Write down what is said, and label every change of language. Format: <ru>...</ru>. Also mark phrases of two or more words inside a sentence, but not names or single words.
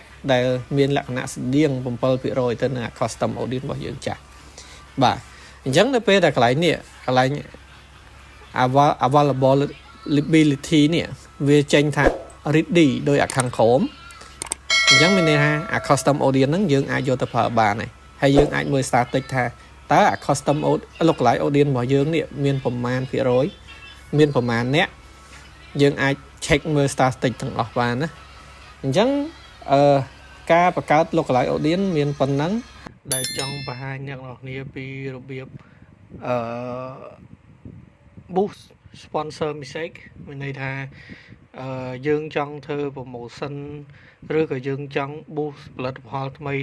<km>ដែលមានលក្ខណៈស្តៀង 7% ទៅនឹង</km> <en>custom audience</en> <km>របស់យើងចាស់បាទអញ្ចឹងនៅពេលដែលកន្លែងនេះកន្លែង availability នេះវាចេញថា ready ដោយអាខាងក្រោមអ ញ្ចឹងមានន័យថាអា</km> <en>custom audience</en> <km>ហ្នឹងយើងអាចយកទៅប្រើបានហើយយើងអាចមើល static ថាតើអា</km> <en>custom lookalike audience</en> <km>របស់យើងនេះមានប្រមាណភាគរយមានប្រមាណអ្នកយើងអាច check មើល static ទាំងអស់បានណាអញ្ចឹងការបង្កើត</km> <en>lookalike audience</en> <km>មានប៉ុណ្ណឹងដែលចង់បង្ហាញអ្នកនរគ្នាពីរបៀប</km> <en>boost sponsor mistake</en> <km>មានន័យថាយើងចង់ធ្វើ promotion ឬក៏យើងចង់ boost ផលិតផលថ្មី</km>